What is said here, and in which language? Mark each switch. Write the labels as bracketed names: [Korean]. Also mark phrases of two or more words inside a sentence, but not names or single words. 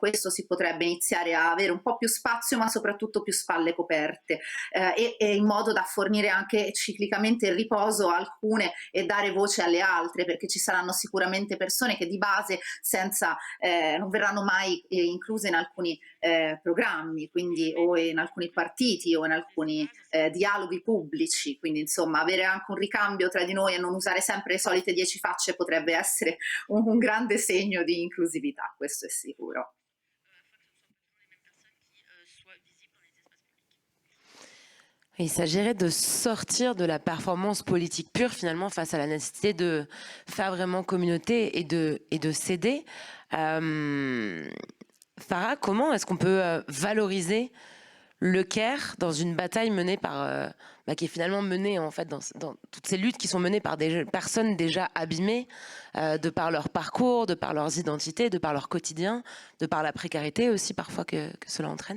[Italian] questo si potrebbe iniziare a avere un po' più spazio, ma soprattutto più spalle coperte, e in modo da fornire anche ciclicamente il riposo a alcune e dare voce alle altre, perché ci saranno sicuramente persone che di base non verranno mai incluse in alcuni programmi, quindi o in alcuni partiti o in alcuni dialoghi pubblici. Quindi insomma avere anche un ricambio tra di noi e non usare sempre le solite 10 facce potrebbe essere un grande segno di inclusività, questo è sicuro. [French] Il s'agirait de sortir de la performance politique pure finalement face à la nécessité de faire vraiment communauté et de s'aider. Farah, comment est-ce qu'on peut valoriser le Caire dans une bataille menée par, qui est finalement menée en fait dans toutes ces luttes qui sont menées par des personnes déjà abîmées de par leur parcours, de par leurs identités, de par leur quotidien, de par la précarité aussi parfois que cela entraîne.